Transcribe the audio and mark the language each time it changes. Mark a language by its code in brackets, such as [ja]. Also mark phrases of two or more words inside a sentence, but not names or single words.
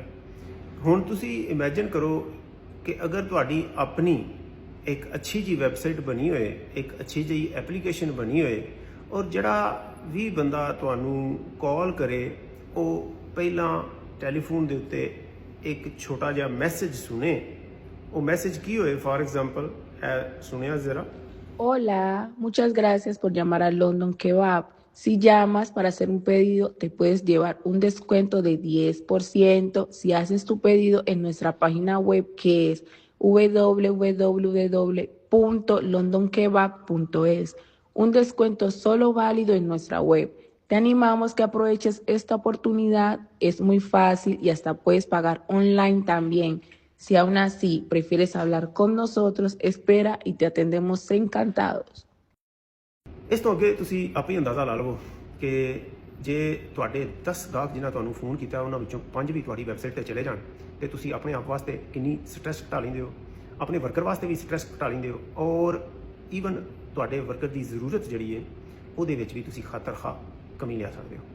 [pa] ਹੁਣ ਤੁਸੀਂ ਇਮੈਜਿਨ ਕਰੋ ਕਿ ਅਗਰ ਤੁਹਾਡੀ ਆਪਣੀ ਇੱਕ ਅੱਛੀ ਜੀ ਵੈਬਸਾਈਟ ਬਣੀ ਹੋਏ, ਇੱਕ ਅੱਛੀ ਜਿਹੀ ਐਪਲੀਕੇਸ਼ਨ ਬਣੀ ਹੋਏ ਔਰ ਜਿਹੜਾ ਵੀ ਬੰਦਾ ਤੁਹਾਨੂੰ ਕਾਲ ਕਰੇ ਉਹ ਪਹਿਲਾਂ ਟੈਲੀਫੋਨ ਦੇ ਉੱਤੇ ਇੱਕ ਛੋਟਾ ਜਿਹਾ ਮੈਸੇਜ ਸੁਣੇ। ਉਹ ਮੈਸੇਜ ਕੀ ਹੋਏ? [en] for example [pa] ਸੁਣਿਆ ਜ਼ਰਾ। [es] Hola, muchas gracias por llamar a London Kebab. Si llamas para hacer un pedido, te puedes llevar un descuento de 10% si haces tu pedido en nuestra página web que es www.londonkebab.es. Un descuento solo válido en nuestra web. Te animamos que aproveches esta oportunidad. Es muy fácil y hasta puedes pagar online también. Si aún así prefieres hablar con nosotros, espera y te atendemos encantados. [pa] ਇਸ ਤੋਂ ਅੱਗੇ ਤੁਸੀਂ ਆਪੇ ਹੀ ਅੰਦਾਜ਼ਾ ਲਾ ਲਵੋ ਕਿ ਜੇ ਤੁਹਾਡੇ 10 ਗਾਹਕ ਜਿਨ੍ਹਾਂ ਤੁਹਾਨੂੰ ਫੋਨ ਕੀਤਾ ਉਹਨਾਂ ਵਿੱਚੋਂ 5 ਵੀ ਤੁਹਾਡੀ ਵੈਬਸਾਈਟ ਤੇ ਚਲੇ ਜਾਣ ਤੇ ਤੁਸੀਂ ਆਪਣੇ ਆਪ ਵਾਸਤੇ ਕਿੰਨੀ ਸਟ੍ਰੈਸ ਘਟਾ ਲੈਂਦੇ ਹੋ, ਆਪਣੇ ਵਰਕਰ ਵਾਸਤੇ ਵੀ ਸਟ੍ਰੈਸ ਘਟਾ ਲੈਂਦੇ ਹੋ ਔਰ ਈਵਨ ਤੁਹਾਡੇ ਵਰਕਰ ਦੀ ਜ਼ਰੂਰਤ ਜਿਹੜੀ ਹੈ ਉਹਦੇ ਵਿੱਚ ਵੀ ਤੁਸੀਂ ਖਾਤਰ ਖਾ ਕਮੀ ਲਿਆ ਸਕਦੇ ਹੋ।